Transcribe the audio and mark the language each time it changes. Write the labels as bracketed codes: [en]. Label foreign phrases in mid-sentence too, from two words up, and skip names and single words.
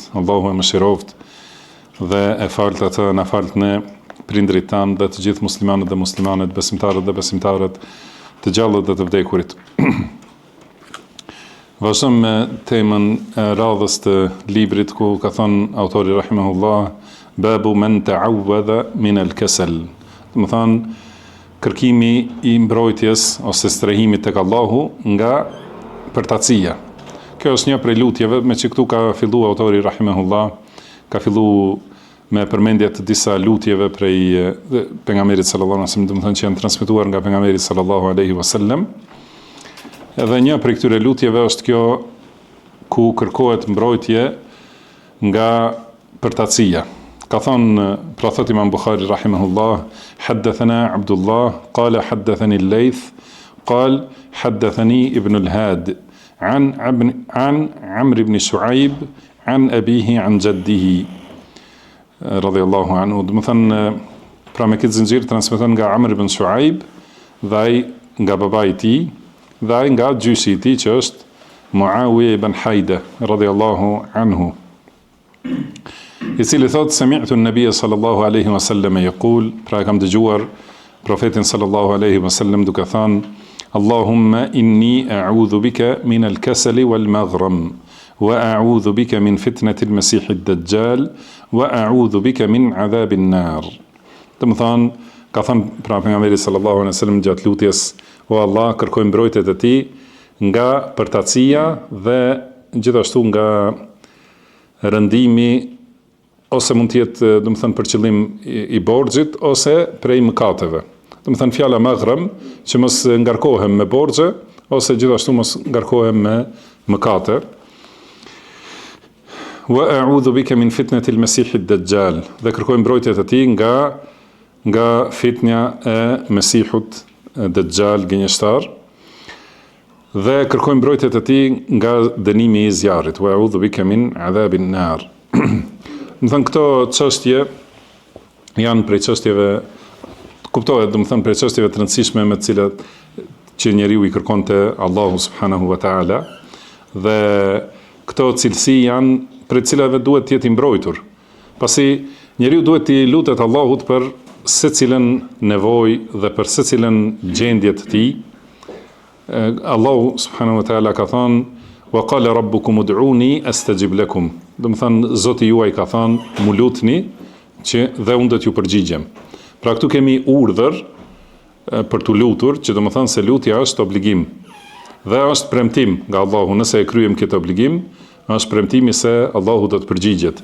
[sq] Allahu e mëshiroft dhe e falt atë, na falt ne, prindrit tanë dhe të gjithë muslimanët dhe muslimanet, besimtarët dhe besimtarët, të gjallët dhe të vdekurit. Vazhdojmë me temën e radhës të librit, ku ka thënë autori rahimahullah, [ar] باب من تعوذ من الكسل. [sq] Do të thonë kërkimi i mbrojtjes ose strehimit tek Allahu nga përtatësia. Kjo është një prej lutjeve me që këtu ka fillu autori rahimahullah, ka fillu me përmendje të disa lutjeve prej pejgamberit [ar] صلى الله عليه وسلم, [sq] do të thonë që janë transmetuar nga pejgamberi [ar] صلى الله عليه وسلم. [sq] Edhe një prej këtyre lutjeve është kjo ku kërkohet mbrojtje nga përtatësia. Ka thonë, pra thot [ar] Imam Bukhari rahimahullah, حدثنا عبد الله، قال حدثني الليث، قال حدثني ابن الهاد، عن عمرو بن شعيب، عن أبيه، عن جده, رضي الله عنه. [sq] Do të thënë, pra me këtë zinxhir transmeton nga Amr ibn Shu'aib, dhe ai nga babai i tij, dhe ai nga gjyshi i tij që është Muawiya ibn Haida [ar] رضي الله عنه, [sq] i cili thot [ar] سمعت النبي صلى الله عليه وسلم يقول, [sq] pra kam dëgjuar profetin [ar] صلى الله عليه وسلم [sq] duke thënë, [ar] اللهم إني أعوذ بك من الكسل والمغرم وأعوذ بك من فتنة المسيح الدجال وأعوذ بك من عذاب النار. [sq] Do të thonë, ka thënë pra pejgamberi [ar] صلى الله عليه وسلم [sq] gjatë lutjes, o Allah, kërkoj mbrojtjet e ti nga përtatësia dhe gjithashtu nga rëndimi, ose mund të jetë, do të thënë, për qëllim i borxhit ose prej mëkateve. Do të thënë fjala maghrem, që mos ngarkohem me borxhe ose gjithashtu mos ngarkohem me mëkate. [ar] وأعوذ بك من فتنة المسيح الدجال, [sq] dhe kërkoj mbrojtjet e ti nga fitnja e Mesihut Dajjal, gënjeshtar, dhe kërkoj mbrojtjet e tij nga dënimi i zjarrit, [ar] وأعوذ بك من عذاب النار. [sq] Do thënë këto çështje janë prej çështjeve, kuptohet, do të thënë prej çështjeve të rëndësishme me të cilat që njeriu i kërkon te Allahu [ar] سبحانه وتعالى, [sq] dhe këto cilësi janë prej cilave duhet të jetë i mbrojtur. Pasi njeriu duhet të lutet Allahut për secilën nevojë dhe për secilën gjendje të tij. Allahu [ar] سبحانه وتعالى [sq] ka thënë, [ar] وقال ربكم ادعوني أستجب لكم. [sq] Do të thënë Zoti juaj ka thënë, mu lutni që dhe unë do t'ju përgjigjem. Pra këtu kemi urdhër për t'u lutur, që do të thënë se lutja është obligim dhe është premtim nga Allahu. Nëse e kryejm këtë obligim, është premtimi se Allahu do të përgjigjet.